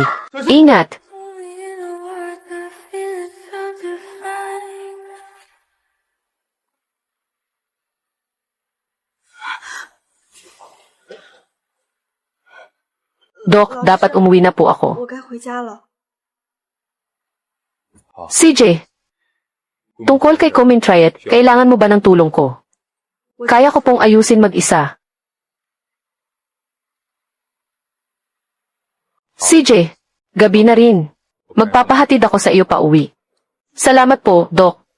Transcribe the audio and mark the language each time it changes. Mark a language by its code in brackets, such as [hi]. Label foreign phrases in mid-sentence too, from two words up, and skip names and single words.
[tl] Ingat! Dok, dapat umuwi na po ako. [zh] 我该回家了。 [tl] CJ, tungkol kay Comintriet, kailangan mo ba ng tulong ko? Kaya ko pong ayusin mag-isa. CJ, gabi na rin. Magpapahatid ako sa iyo pa uwi. Salamat po, Doc.